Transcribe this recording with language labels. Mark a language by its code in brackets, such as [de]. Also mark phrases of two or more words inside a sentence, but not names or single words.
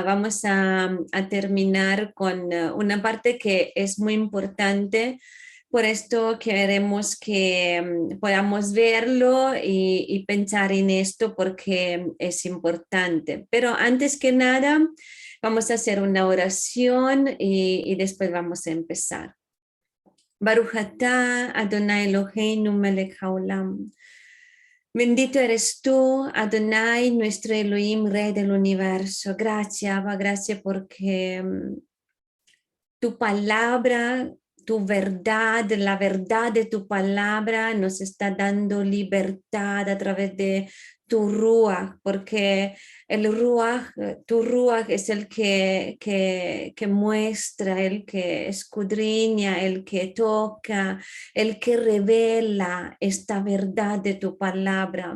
[es] Vamos a terminar con una parte que es muy importante. Por esto queremos que podamos verlo y pensar en esto porque es importante. Pero antes que nada, vamos a hacer una oración y después vamos a empezar. [he] ברוך אתה אדוני אלוהינו מלך העולם. [es] Bendito eres tú, Adonai, nuestro Elohim, Rey del universo. Gracias, Abba, gracias porque tu palabra, tu verdad, la verdad de tu palabra nos está dando libertad a través de tu Ruach, porque el Ruach, tu Ruach es el que muestra, el que escudriña, el que toca, el que revela esta verdad de tu palabra.